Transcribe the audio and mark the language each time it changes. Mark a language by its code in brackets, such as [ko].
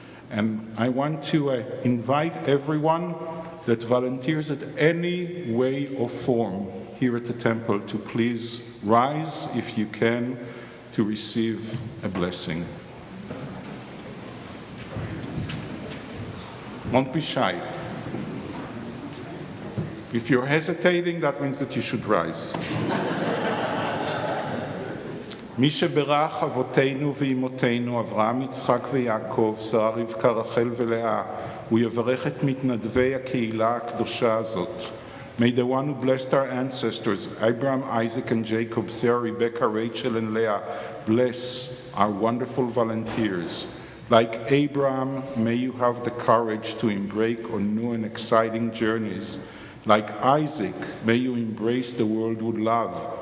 [en] And I want to invite everyone that volunteers at any way or form here at the temple to please rise, if you can, to receive a blessing. Don't be shy. If you're hesitating, that means that you should rise. [he] מי שברך אבותינו ואמותינו, אברהם, יצחק ויעקב, שרה, רבקה, רחל ולאה, הוא יברך את מתנדבי הקהילה הקדושה הזאת. [en] May the one who blessed our ancestors, Abraham, Isaac, and Jacob, Sarah, Rebecca, Rachel, and Leah, bless our wonderful volunteers. Like Abraham, may you have the courage to embark on new and exciting journeys. Like Isaac, may you embrace the world with love.